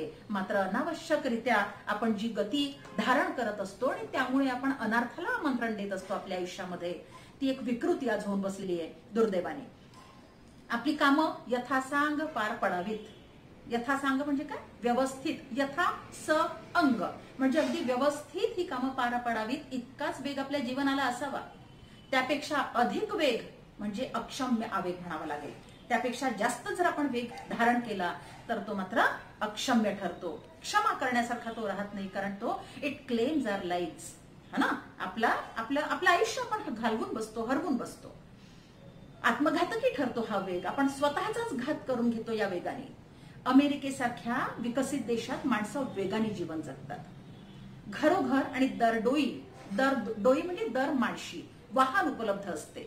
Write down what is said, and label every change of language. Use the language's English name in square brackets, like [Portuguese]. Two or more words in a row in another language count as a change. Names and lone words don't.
[Marathi] मात्र अनावश्यकरित्या आपण जी गती धारण करत असतो आणि त्यामुळे आपण अनर्थाला आमंत्रण देत असतो आपल्या आयुष्यामध्ये, ती एक विकृती आज होऊन बसलेली आहे दुर्दैवाने. आपली कामं यथासांग पार पडावीत. यथासांग म्हणजे काय? व्यवस्थित. यथा स अंग म्हणजे अगदी व्यवस्थित ही कामं पार पडावीत, इतकाच वेग आपल्या जीवनाला असावा. त्यापेक्षा अधिक वेग म्हणजे अक्षम्य आवेग म्हणावा लागेल. त्यापेक्षा जास्त जर आपण वेग धारण केला तर तो मात्र अक्षम्य ठरतो. क्षमा करण्यासारखा तो राहत नाही, कारण तो [English] it claims our lives, [Hindi] है ना? [Marathi] आपलं आयुष्य आपण घालवून बसतो, हरवून बसतो. आत्मघातकी ठरतो हा वेग. आपण स्वतःचाच घात करून घेतो या वेगाने. अमेरिकेसारख्या विकसित देशात माणसं वेगाने जीवन जगतात. घरोघर आणि दरडोई म्हणजे दर माणशी वाहन उपलब्ध असते.